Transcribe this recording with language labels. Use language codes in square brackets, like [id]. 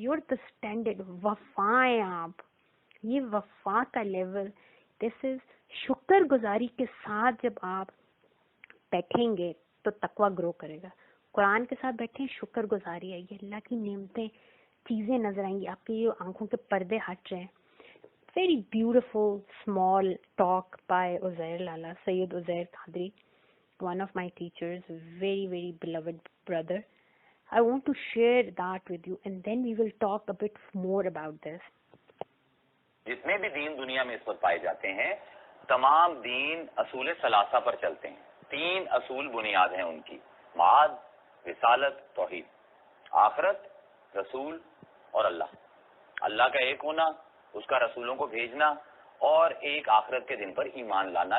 [en] Your the standard. [ur] وفا ہیں آپ، یہ وفا کا لیول. [en] this is [ur] شکر گزاری کے ساتھ جب آپ بیٹھیں گے تو تقوی گرو کرے گا. قرآن کے ساتھ بیٹھیں، شکر گزاری آئے گی، اللہ کی نعمتیں چیزیں نظر آئیں گی، آپ کی یہ آنکھوں کے پردے ہٹ رہے ہیں. [en] Very beautiful small talk by Uzair Lala, Sayyid Uzair Qadri, one of my teachers, very, very beloved brother. I want to share that with you and then we will talk a bit more about this. [ur] جتنے بھی دین دنیا میں اس وقت پائے جاتے ہیں تمام دین اصول ثلاثہ پر چلتے ہیں. 3 اصول بنیاد ہیں ان کی: معاد، رسالت، توحید. آخرت، رسول اور اللہ. اللہ کا ایک ہونا، اس کا رسولوں کو بھیجنا اور ایک آخرت کے دن پر ایمان لانا.